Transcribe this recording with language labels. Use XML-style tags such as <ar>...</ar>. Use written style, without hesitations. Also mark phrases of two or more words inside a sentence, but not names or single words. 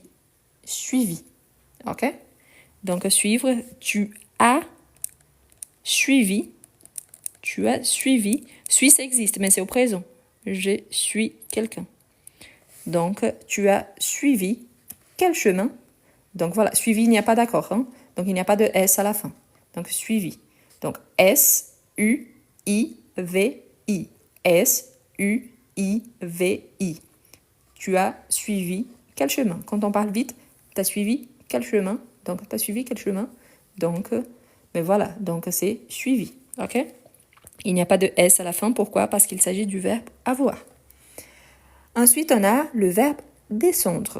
<fr>Suivi. OK? Donc, suivre, tu as suivi. Tu as suivi. Suis, ça existe, mais c'est au présent. Je suis quelqu'un. Donc, tu as suivi quel chemin? Donc, voilà, suivi, il n'y a pas d'accord. Hein? Donc, il n'y a pas de S à la fin. Donc, suivi. Donc, S-U-I-V-I. S-U-I-V-I. Tu as suivi quel chemin? Quand on parle vite, tu as suivi quel chemin? Donc, tu as suivi quel chemin? Donc, mais voilà, donc c'est suivi. OK? Il n'y a pas de S à la fin. Pourquoi? Parce qu'il s'agit du verbe avoir. Ensuite, on a le verbe descendre.</fr>